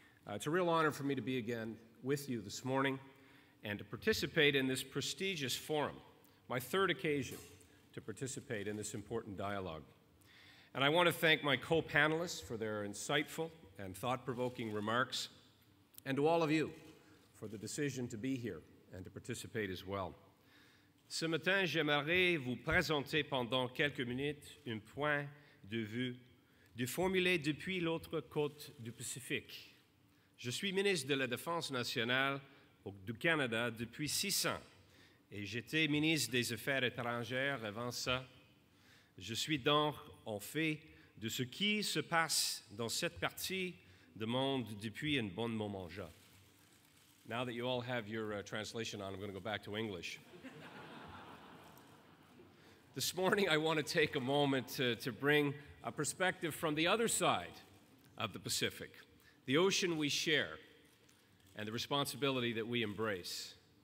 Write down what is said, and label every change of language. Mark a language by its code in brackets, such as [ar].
[en] It's a real honor for me to be again with you this morning and to participate in this prestigious forum, my third occasion to participate in this important dialogue. And I want to thank my co-panelists for their insightful and thought-provoking remarks, and to all of you for the decision to be here and to participate as well. [fr] Ce matin, j'aimerais vous présenter pendant quelques minutes un point de vue formulé depuis l'autre côte du Pacifique. Je suis ministre de la Défense nationale du Canada depuis 6 ans et j'étais ministre des Affaires étrangères avant ça. Je suis donc en fait de ce qui se passe dans cette partie du monde depuis un bon moment déjà. [en] Now that you all have your translation on, I'm going to go back to English. This morning, I want to take a moment to bring a perspective from the other side of the Pacific, the ocean we share, and the responsibility that we embrace.